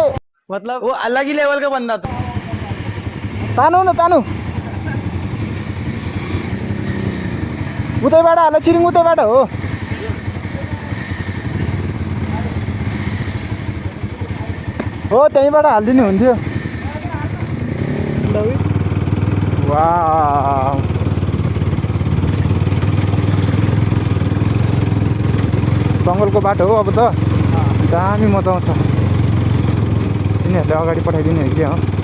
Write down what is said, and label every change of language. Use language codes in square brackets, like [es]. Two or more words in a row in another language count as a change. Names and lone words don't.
[hi] मतलब वो अलग ही लेवल का बंदा था [ne] तानु न तानु उतैबाट हाल छिरिङ उतैबाट हो त्यहीँबाट हालिदिनु हुन्थ्यो वाउ जङ्गलको बाटो हो अब त दामी मजा आउँछ तिनीहरूले अगाडि पठाइदिने हो क्या हो